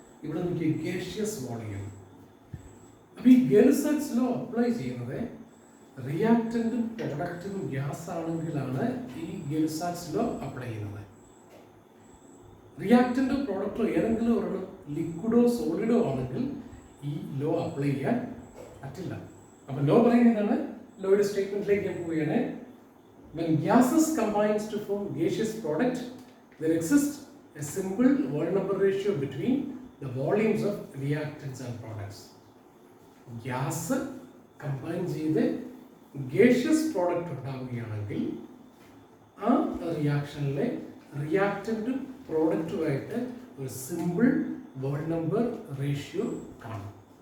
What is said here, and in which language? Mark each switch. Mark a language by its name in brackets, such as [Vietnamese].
[Malayalam] ഇവിടെ നോക്കി gaseous volume. അപ്പോൾ ഈ Gay-Lussac's ലോ അപ്ലൈ ചെയ്യുന്നത് റിയാക്റ്റൻറ്റും പ്രൊഡക്റ്റും ഗ്യാസ് ആണെങ്കിലാണ് ഈ Gay-Lussac's ലോ അപ്ലൈ ചെയ്യുന്നത്. റിയാക്റ്റൻറ്റോ പ്രോഡക്റ്റോ ഏതെങ്കിലും ഒരെണ്ണം ലിക്വിഡോ സോളിഡോ ആണെങ്കിൽ ഈ ലോ അപ്ലൈ ചെയ്യാൻ പറ്റില്ല. അപ്പം ലോ പറയുന്നതാണ്. ലോയുടെ സ്റ്റേറ്റ്മെന്റിലേക്ക് ഞാൻ പോവുകയാണ്. [English] When gases combines to form gaseous product, there exists a simple whole number ratio between the volumes of reactants and products. [Malayalam] Gas combine ചെയ്ത് ഗേഷ്യസ് പ്രോഡക്റ്റ് ഉണ്ടാവുകയാണെങ്കിൽ ആ റിയാക്ഷനിലെ റിയാക്റ്റൻറ്റും പ്രോഡക്റ്റുമായിട്ട് ഒരു സിമ്പിൾ വോൾ നമ്പർ റേഷ്യോ കാണും.